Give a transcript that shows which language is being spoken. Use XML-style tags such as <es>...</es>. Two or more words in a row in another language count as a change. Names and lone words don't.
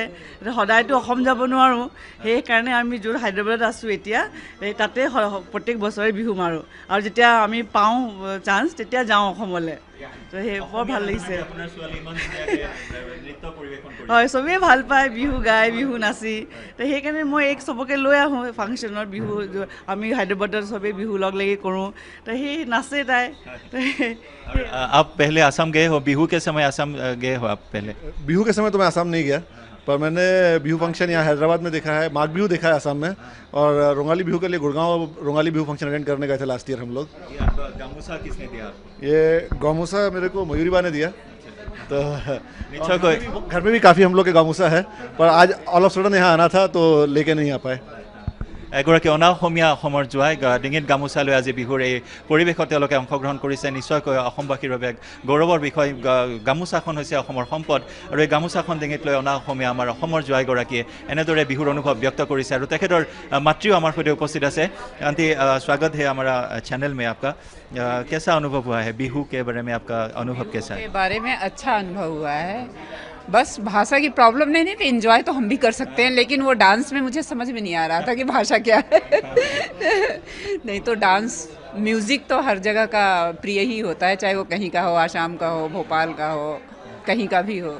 <as>সদায়তো অসম যাব নোৱাৰোঁ, সেইকাৰণে আমি য'ত হায়দৰাবাদত আছোঁ এতিয়া, এই তাতে প্ৰত্যেক বছৰে বিহু মাৰোঁ, আৰু যেতিয়া আমি পাওঁ চান্স তেতিয়া যাওঁ অসমলৈ। তো সেই বৰ ভাল লাগিছে। হয়, চবেই ভাল পায় বিহু গাই, বিহু নাচি। তো সেইকাৰণে মই এক চবকে লৈ আহোঁ ফাংচনত। বিহু আমি হায়দৰাবাদত চবেই বিহু লগ লাগি কৰোঁ, তো সেই নাচে তাই।</as> <hi>आप पहले असम गए हो, बिहू के समय असम गए हो आप पहले? बिहू के समय तो मैं असम नहीं गया, पर मैंने बिहू फंक्शन यहाँ हैदराबाद में देखा है, माघ बिहू देखा है असम में, और रोंगाली बिहू के लिए गुड़गांव रोंगाली बिहू</hi> <en>function attend</en> <hi>करने गए थे</hi> <en>last year</en> <hi>हम लोग। गामूसा किसने दिया आपको? ये गामूसा मेरे को मयूरीबा ने दिया। तो निश्चय कोई घर में भी काफ़ी हम लोग के गामूसा है, पर आज</hi> <en>all of sudden</en> <hi>यहाँ आना था तो लेके नहीं आ पाए।</hi> <as>এগৰাকী অনা অসমীয়া অসমৰ জোৱাই ডিঙিত গামোচা লৈ আজি বিহুৰ এই পৰিৱেশত তেওঁলোকে অংশগ্ৰহণ কৰিছে। নিশ্চয়কৈ অসমবাসীৰ বাবে গৌৰৱৰ বিষয়। গামোচাখন হৈছে অসমৰ সম্পদ, আৰু এই গামোচাখন ডিঙিত লৈ অনা অসমীয়া আমাৰ অসমৰ জোৱাইগৰাকীয়ে এনেদৰে বিহুৰ অনুভৱ ব্যক্ত কৰিছে, আৰু তেখেতৰ মাতৃও আমাৰ সৈতে উপস্থিত আছে। আন্টি,</as> <hi>स्वागत है हमारा चैनल में आपका। कैसा अनुभव हुआ है बिहू के बारे में, आपका अनुभव कैसा है? के बारे में अच्छा अनुभव हुआ है। बस भाषा की प्रॉब्लम नहीं थी, एंजॉय तो हम भी कर सकते हैं, लेकिन वो डांस में मुझे समझ में नहीं आ रहा था कि भाषा क्या है। नहीं तो</hi> <en>dance music</en> <hi>तो हर जगह का प्रिय ही होता है, चाहे वो कहीं का हो, आसाम का हो, भोपाल का हो, कहीं का भी हो।</hi>